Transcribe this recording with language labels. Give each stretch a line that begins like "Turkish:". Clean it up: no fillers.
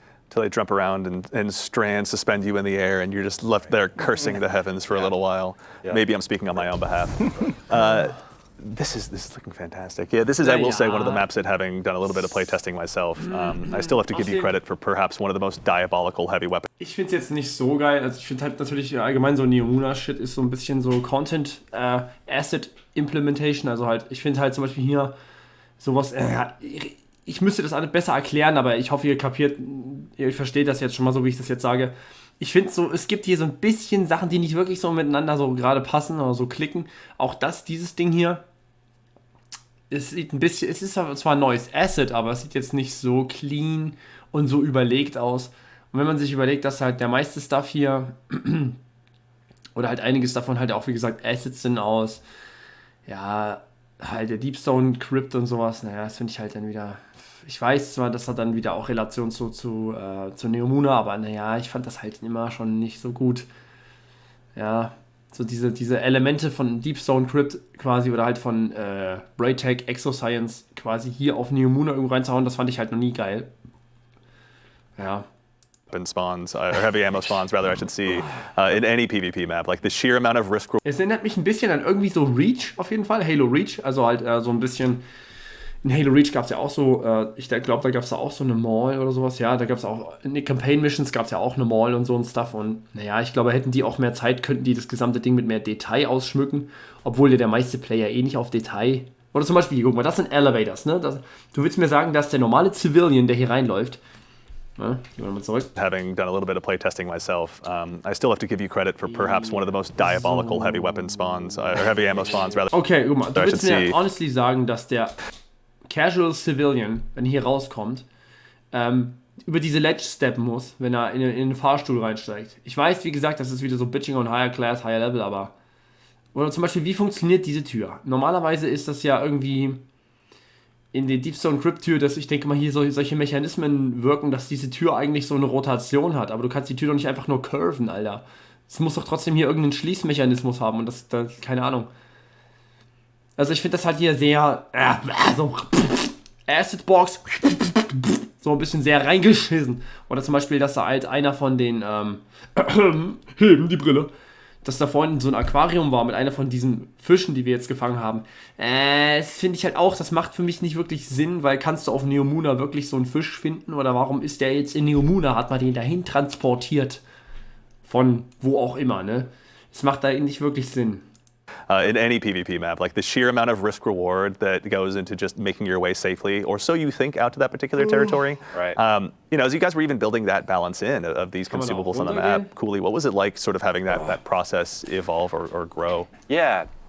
English: Till they jump around and strands suspend you in the air, and you're just left there cursing the heavens for a little while. Yeah. Maybe I'm speaking on my own behalf. This is looking fantastic. Yeah, this is, I will say, one of the maps that, having done a little bit of playtesting myself, I still have to give you credit for perhaps one of the most diabolical heavy weapons.
German: Ich finde es jetzt nicht so geil. Also ich finde halt natürlich allgemein so Neomuna-Shit ist so ein bisschen so
English: Content Asset Implementation.
German: Also halt, ich finde halt zum Beispiel hier sowas, ich müsste das alles besser erklären, aber ich hoffe, ihr versteht das jetzt schon mal so, wie ich das jetzt sage. Ich finde so, es gibt hier so ein bisschen Sachen, die nicht wirklich so miteinander so gerade passen oder so klicken. Auch dieses Ding hier, es sieht ein bisschen, es ist zwar ein neues Asset, aber es sieht jetzt nicht so clean und so überlegt aus. Und wenn man sich überlegt, dass halt der meiste Stuff hier oder halt einiges davon halt auch, wie gesagt, Assets sind aus, ja, halt der Deep Stone Crypt und sowas, naja, das finde ich halt dann wieder, ich weiß zwar, das hat dann wieder auch Relation zu Neomuna, aber naja, ich fand das halt immer schon nicht so gut. Ja, so diese Elemente von Deep Stone Crypt quasi oder halt von Braytech Exoscience quasi hier auf Neomuna irgendwo reinzuhauen, das fand ich halt noch nie geil. Ja.
English: Spawns, or heavy ammo spawns, rather, I should see, in any PvP map. Like, the sheer amount of risk.
German: Es erinnert mich ein bisschen an irgendwie so Reach auf jeden Fall, Halo Reach, also halt so ein bisschen. In Halo Reach gab es ja auch so, ich glaube, da gab es auch so eine Mall oder sowas, ja, da gab es auch, in den Campaign Missions gab es ja auch eine Mall und so ein Stuff, und naja, ich glaube, hätten die auch mehr Zeit, könnten die das gesamte Ding mit mehr Detail ausschmücken, obwohl ja der meiste Player eh nicht auf Detail, oder zum Beispiel, guck mal, das sind Elevators, ne, du willst mir sagen, dass der normale Civilian, der hier reinläuft, ne, gehen wir mal zurück.
English: Having done a little bit of playtesting myself, I still have to give you credit for perhaps one of the most diabolical heavy weapon spawns, or heavy ammo spawns, rather.
German: Okay, guck mal, du willst mir
English: honestly
German: sagen, dass der Casual Civilian, wenn er hier rauskommt, über diese Ledge steppen muss, wenn er in den Fahrstuhl reinsteigt. Ich weiß, wie gesagt, das ist wieder so
English: Bitching on Higher Class, Higher Level,
German: aber... Oder zum Beispiel, wie funktioniert diese Tür? Normalerweise ist das ja irgendwie... in den Deepstone Crypt Tür, dass ich denke mal hier solche Mechanismen wirken, dass diese Tür eigentlich so eine Rotation hat, aber du kannst die Tür doch nicht einfach nur curven, Alter. Es muss doch trotzdem hier irgendeinen Schließmechanismus haben und das keine Ahnung. Also ich finde das halt hier sehr, so Acid Box, so ein bisschen sehr reingeschissen. Oder zum Beispiel, dass da halt einer von den, heben die Brille, dass da vorhin so ein Aquarium war mit einer von diesen Fischen, die wir jetzt gefangen haben. Das finde ich halt auch, das macht für mich nicht wirklich Sinn, weil kannst du auf Neomuna wirklich so einen Fisch finden oder warum ist der jetzt in Neomuna, hat man den dahin transportiert? Von wo auch immer, ne? Es macht da nicht wirklich Sinn.
English: In any PvP map, like the sheer amount of risk reward that goes into just making your way safely, or so you think, out to that particular territory. Right. As you guys were even building that balance in of these consumables on the map, Cooley, what was it like sort of having that process evolve or grow? Yeah.